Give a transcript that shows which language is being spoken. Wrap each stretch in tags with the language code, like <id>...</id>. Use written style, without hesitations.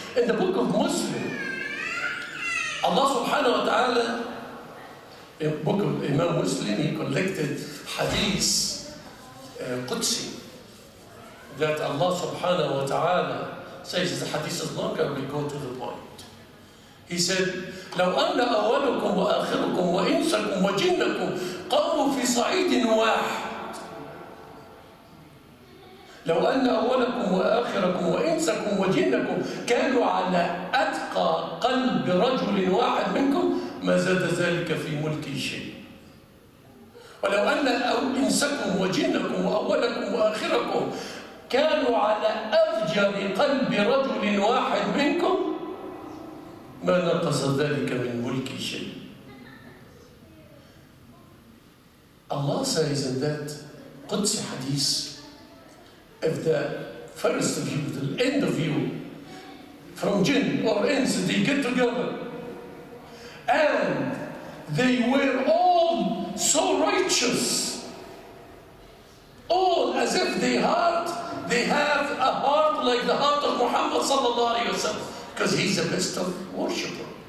<en>In the book of Muslim, Allah subhanahu wa ta'ala, in the book of Imam Muslim, He collected hadith Qudsi that Allah subhanahu wa ta'ala says. The hadith is longer, we go to the point. He said,</en> <ar>لو أن أولكم وآخركم وإنسكم وجنكم قاموا في صعيد واحد. لو أن أولكم وآخركم وإنسكم وجنكم كانوا على أتقى قلب رجل واحد منكم ما زاد ذلك في ملكي شيء. ولو أن إنسكم وجنكم وأولكم وآخركم كانوا على أفجر قلب رجل واحد منكم ما نقص ذلك من ملكي شيء.</ar> <en>Allah says in that Qudsi hadith, if the first of you, the end of you, from jinn or ins, they get together, and they were all so righteous, all as if they have a heart like the heart of Muhammad sallallahu alaihi wasallam, because he's the best of worshipper.</en>